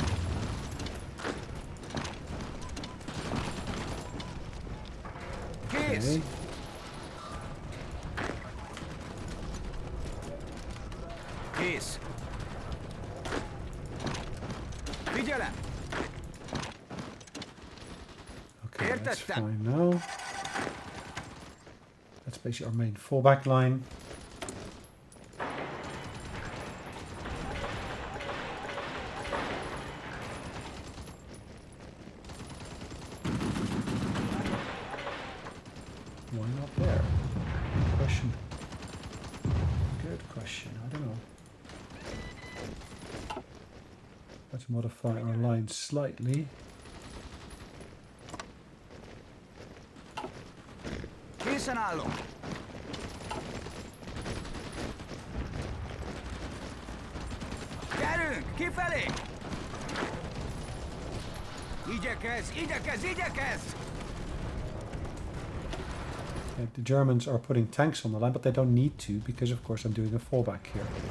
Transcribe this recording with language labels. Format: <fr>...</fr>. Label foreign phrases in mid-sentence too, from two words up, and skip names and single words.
<hu>Kész. Okay. Kész. Figyelem.</hu> <en>Okay, that's fine now. That's basically our main fallback line. Why not there? Good question. Good question. I don't know. Let's modify our line slightly.</en> <hu>Készen állok. Gyerünk, kifelé! Igyekezz, igyekezz, igyekezz!</hu> <en>The Germans are putting tanks on the line, but they don't need to because, of course, I'm doing a fallback here.</en>